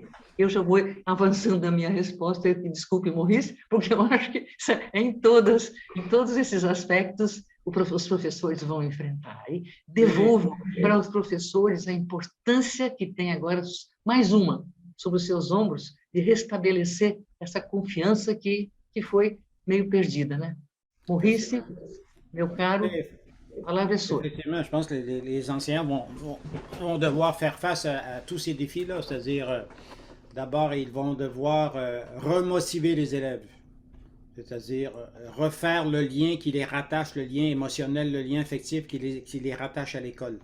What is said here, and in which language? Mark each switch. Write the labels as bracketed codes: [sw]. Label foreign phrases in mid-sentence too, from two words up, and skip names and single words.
[pt] Eu já vou avançando a minha resposta, desculpe, Maurice, porque eu acho que em todos esses aspectos os professores vão enfrentar. E devolvo para os professores a importância que tem agora, mais uma, sobre os seus ombros, de restabelecer essa confiança que foi meio perdida, né? Maurice, meu caro, a palavra é sua. [fr] Effectivement, je pense que les enseignants vont devoir faire face à tous ces défis-là, c'est-à-dire, d'abord, ils vont devoir remotiver les élèves, c'est-à-dire refaire le lien qui les rattache, le lien émotionnel, le lien affectif qui les rattache à l'école.